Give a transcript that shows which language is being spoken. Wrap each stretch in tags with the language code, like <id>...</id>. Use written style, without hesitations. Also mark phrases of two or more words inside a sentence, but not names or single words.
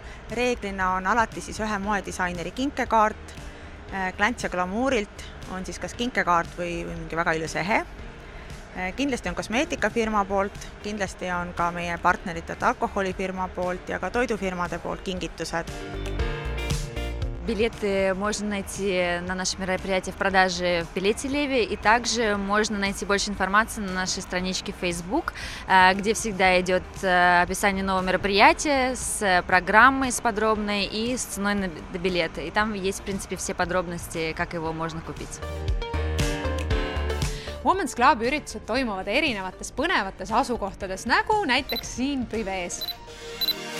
<et>Reeglina on alati siis ühe moedisaineri kinkekaart. Glänts ja glamuurilt on siis kas kinkekaart või mingi väga ilus ehe. Kindlasti on kosmeetikafirma poolt, kindlasti on ka meie partnerite alkoholifirma poolt ja ka toidufirmade poolt kingitused.</et> <ru>Билеты можно найти на нашем мероприятии в продаже в Билете Леви, и также можно найти больше информации на нашей страничке Facebook, где всегда идет описание нового мероприятия с программой, с подробной и с ценой на билеты. И там есть, в принципе, все подробности, как его можно купить.</ru> <et>Women's Clubi üritused toimuvad erinevates põnevates asukohtades, nagu näiteks siin Privees.</et>